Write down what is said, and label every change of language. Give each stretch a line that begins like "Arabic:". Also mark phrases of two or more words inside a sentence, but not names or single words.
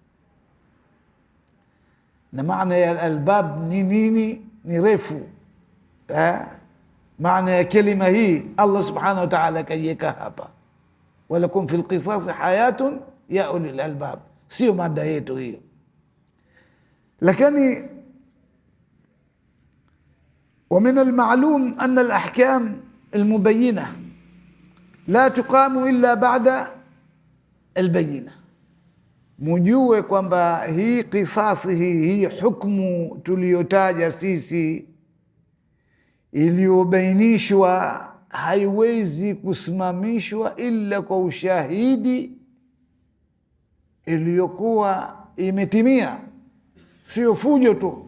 Swahili: Na maana ya albab ni nini? Ni refu. Maana ya kelima hii
Arabic: الله سبحانه وتعالى
Swahili: kaiweka hapa,
Arabic: ولكم في القصاص حياة يا أولي الألباب,
Swahili: sio mada yetu hiyo.
Arabic: Lakini ومن المعلوم أن الأحكام المبينة لا تقام إلا بعد البينة.
Swahili: Mujue kwamba hii kisasi, hii hukumu tuliyotaja sisi iliyobainishwa haiwezi kusimamishwa ila kwa ushahidi iliyokuwa imetimia, sio fujo tu.